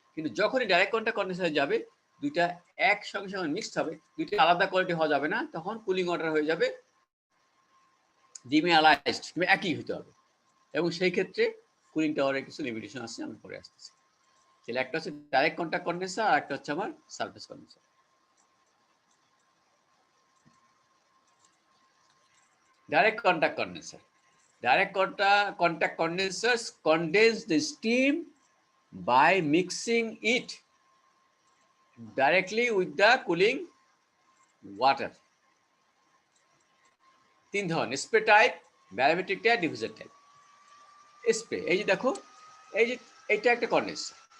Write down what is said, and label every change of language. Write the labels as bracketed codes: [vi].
[bn] কিন্তু যখনই direct contact কন্ডেন্সারে যাবে দুইটা একসঙ্গে সঙ্গে মিক্সড হবে, দুইটা আলাদা কোয়ালিটি হওয়া যাবে না, তখন কুলিং ওয়াটার হয়ে যাবে ডিমিনারালাইজড, কিন্তু একই হতে হবে। এবং সেই ক্ষেত্রে কুলিং টাওয়ারের কিছু লিমিটেশন আছে, আমি পরে আসতেছি। তাহলে একটা হচ্ছে ডাইরেক্ট কন্ট্যাক্ট কন্ডেন্সার আর একটা হচ্ছে আমার surface condenser. [en] Direct contact condenser, direct contact condensers condense the steam by mixing it directly with the cooling water. [bn] তিন ধরনের, spray type, ব্যারোমেট্রিক type, diffuser type. Spray, এই যে দেখো, এই যে এইটা একটা কন্ডেন্সার।